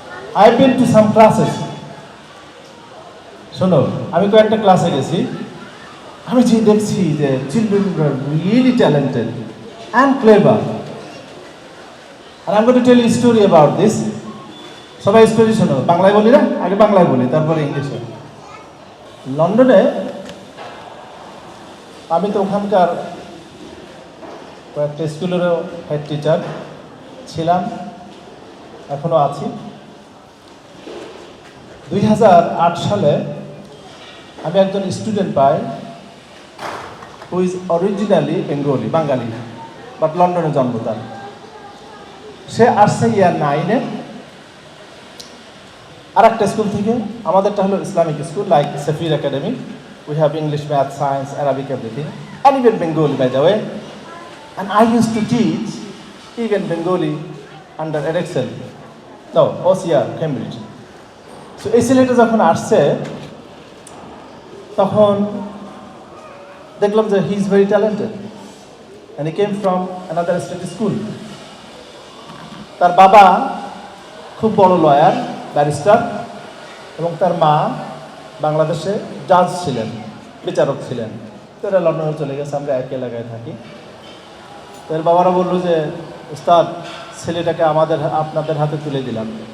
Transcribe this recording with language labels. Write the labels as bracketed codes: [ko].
[en] I've been to some classes. [bn] শোনো, আমি কয়েকটা ক্লাসে গেছি। আমি যে দেখছি যে children are really talented and clever. [en] And I'm going to tell you a story about this. [bn] সবাই স্টোরি শোনো, বাংলায় বলি না, আগে বাংলায় বলি তারপরে ইংলিশে। লন্ডনে আমি তো ওখানকার কয়েকটা স্কুলেরও হেড টিচার ছিলাম, এখনও আছি। 2008 সালে আমি একজন student pi who is originally Bangali, but লন্ডনে জন্ম তার। সে আসছে ইয়ার 9-এ আর একটা স্কুল থেকে। আমাদেরটা হলো Islamic school, like সেফির academy. [en] We have English, Math, Science, Arabic, everything, and even Bengali, by the way. And I used to teach even Bengali under Edexcel. No, OCR, Cambridge. So এই ছেলেটা যখন আসছে তখন দেখলাম যে he is very talented and he came from another state school. [bn] তার বাবা খুব বড় লয়ার, ব্যারিস্টার, এবং তার মা বাংলাদেশে জাজ ছিলেন, বিচারক ছিলেন। তো এরা লন্ডনে চলে গেছে, আমরা এক এলাকায় থাকি। তো এর বাবারা বললো যে উস্তাদ, ছেলেটাকে আপনাদের হাতে তুলে দিলাম।